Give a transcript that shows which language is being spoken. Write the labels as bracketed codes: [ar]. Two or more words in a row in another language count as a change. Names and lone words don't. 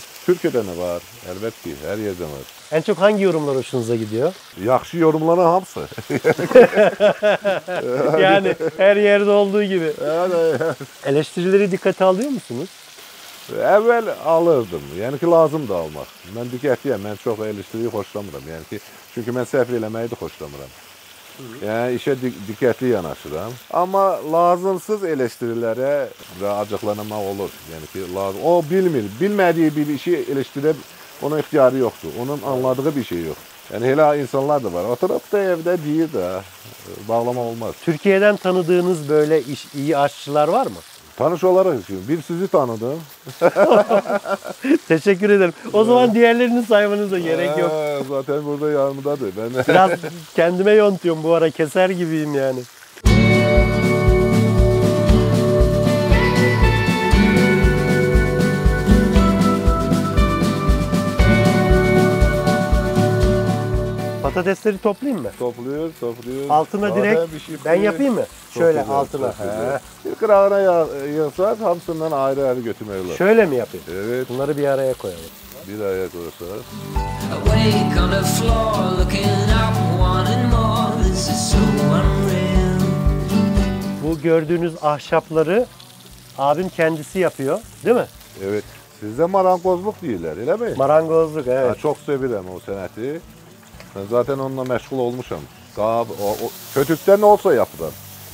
[tr] Türkiye'de ne var? Elbette ki her yerden var. En çok hangi yorumlar hoşunuza gidiyor? [az] Yaxşı yorumlanan hamısı. [tr] Yani her yerde olduğu gibi. Yani, Eleştirileri dikkate alıyor musunuz? [az] Evvel alırdım. Yani ki lazım da almaq. Mən diqqətliyəm. Mən çox eleştiriyi xoşlamıram. Yəni ki, çünki mən səhv eləməyi də xoşlamıram. Yəni işə diqqətli yanaşıram. Amma lazımsız eleştirilərə və acıqlanmaq olur. Yəni ki, lazım. O bilmir. Bilmədiyi bir işi eleştirib onun ixtiyarı yoxdur. Onun anladığı bir şey yox. Yəni elə insanlar da var. Oturub da evdə deyir də bağlama olmaz. [tr] Türkiye'den tanıdığınız böyle iyi aşçılar var mı? Tanış olarak için. Bir sizi tanıdım. Teşekkür ederim. O zaman diğerlerini saymanıza gerek yok. Zaten burada yanımdadır. Ben Biraz kendime yontuyorum bu ara. Keser gibiyim yani. Patatesleri toplayayım mı? topluyoruz. Altına Zaten direkt bir şey ben yapayım mı? Çok Şöyle güzel, altına. çok güzel. [az] Bir kırağına yığsak hamısından ayrı götürmek olur. [tr] Şöyle mi yapayım? Evet, Bunları bir araya koyalım. bir araya koyarsak. [en] Awake on the floor, looking up, wanting more. This is so unreal. [tr] Bu gördüğünüz ahşapları abim kendisi yapıyor, değil mi? Evet. Sizde marangozluk değiller, öyle mi? Marangozluk, evet. [az] Ha, çok sevirəm o sənəti. [tr] Ben zaten [az] onunla məşğul olmuşam. Qab, kötükdən olsa yapıram.